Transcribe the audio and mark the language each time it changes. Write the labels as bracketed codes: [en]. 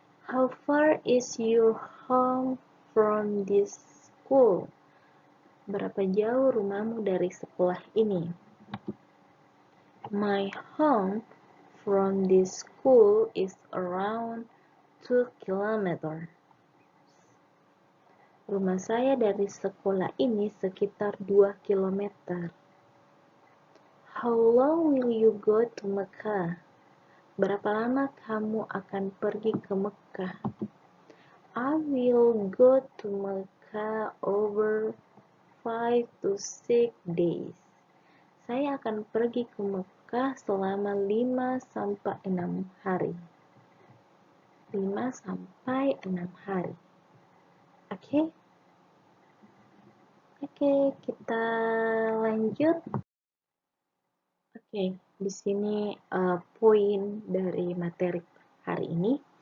[en] How far is your home from this school? [id] Berapa jauh rumahmu dari sekolah ini? [en] My home from this school is around 2 kilometers. [id] Rumah saya dari sekolah ini sekitar 2 kilometer. [en] How long will you go to Mecca? [id] Berapa lama kamu akan pergi ke Mekah? [en] I will go to Mecca over 5 to 6 days. [id] Saya akan pergi ke Mekah selama 5 sampai 6 hari. 5 sampai 6 hari. Oke? Oke, kita lanjut. Oke, di sini poin dari materi hari ini.